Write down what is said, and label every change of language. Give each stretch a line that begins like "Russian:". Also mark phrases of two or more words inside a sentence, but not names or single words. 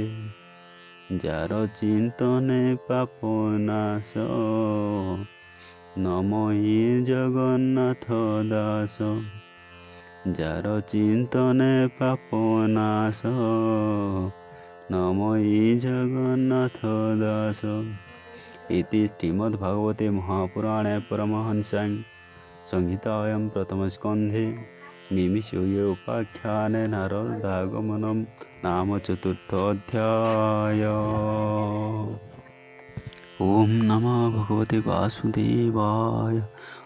Odia: ଯାର ଚିନ୍ତନେ ପାପ ନାଶ, ନମଇ ଜଗନ୍ନାଥ ଦାସ। ଯାର ଚିନ୍ତନେ ପାପ ନାଶ, ନମଇ ଜଗନ୍ନାଥ ଦାସ।
Sanskrit: इति श्रीमद्भागवते महापुराणे परमहंस्यां संहितायां प्रथमस्कन्धे निमिषयोगोपाख्याने नारदागमनं नाम चतुर्थोऽध्याय। ॐ नमो भगवते वासुदेवाय।